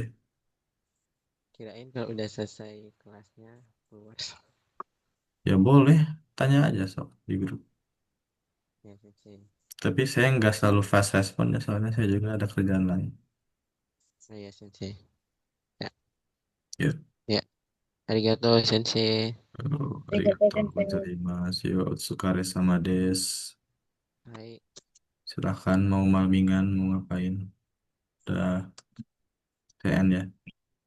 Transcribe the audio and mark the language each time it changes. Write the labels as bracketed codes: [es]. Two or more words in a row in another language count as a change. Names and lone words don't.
[id] Kirain kalau udah selesai kelasnya keluar. Ya boleh. Tanya aja sok di grup. Ya Sensei. Tapi saya nggak selalu [en] fast respon [id] ya. Soalnya saya juga ada kerjaan lain. Saya Sensei. Ya, Ya. ya. [ja] ありがとう先生. Arigatou Sensei. ございます。よ、お疲れ様です. Hai. [id] Silahkan mau malmingan, mau ngapain. Udah TN ya.